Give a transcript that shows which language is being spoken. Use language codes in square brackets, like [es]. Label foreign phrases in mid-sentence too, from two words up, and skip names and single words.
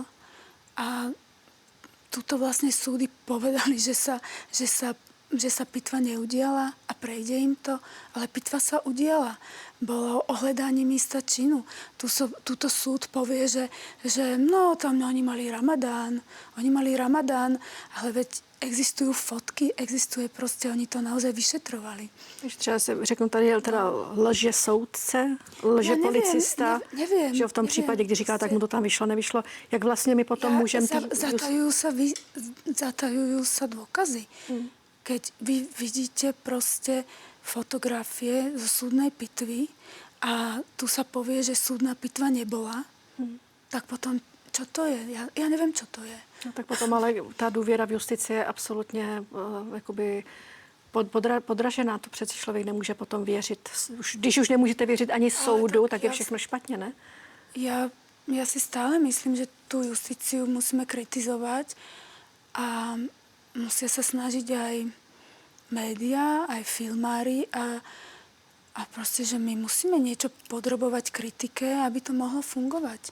[sk] A tuto vlastne súdy povedali, že sa pitva neudiala a prejde im to, ale pitva sa udiala. Bolo ohľadanie miesta činu. Tuto súd povie, že no, tam oni mali Ramadán, ale veď existujú fotky, existuje proste, oni to naozaj vyšetrovali. [cs] Třeba si řeknu, tady je teda lže soudce, lže policista, [sk] neviem, [cs] že v tom případě, kdy říká, tak mu to tam vyšlo, nevyšlo, jak vlastně my potom můžeme... [sk] Zatajujú sa dôkazy. Keď vy vidíte proste fotografie zo súdnej pitvy a tu sa povie, že súdna pitva nebola, tak potom čo to je? Ja neviem, čo to je. [cs] No, tak potom ale ta důvěra v justici je absolutně jakoby podražená. To přeci člověk nemůže potom věřit. Když už nemůžete věřit ani soudu, tak je všechno špatně, ne? [sk] Ja si stále myslím, že tú justíciu musíme kritizovať a musia sa snažiť aj médiá, aj filmári a proste, že my musíme niečo podrobovať kritike, aby to mohlo fungovať.